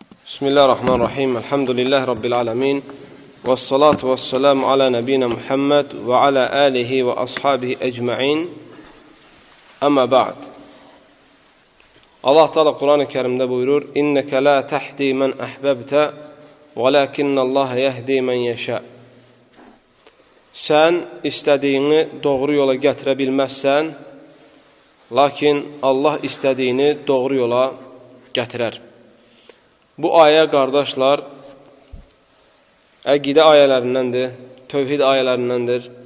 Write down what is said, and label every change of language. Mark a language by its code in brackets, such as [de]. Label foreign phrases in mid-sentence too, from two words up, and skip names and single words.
[ar] بسم الله الرحمن الرحيم. الحمد لله رب العالمين. والصلاة والسلام على نبينا محمد وعلى آله وأصحابه أجمعين. أما بعد. [az] Allah Teala Kur'an-ı Kerim'de buyurur: [ar] إنك لا تهدي من أحببت ولكن الله يهدي من يشاء. [az] Sen istədiyini doğru yola gətirə bilməzsən, lakin Allah istədiyini doğru yola gətirər. Bu ayə, qardaşlar, əqidə ayələrindəndir, tövhid ayələrindəndir.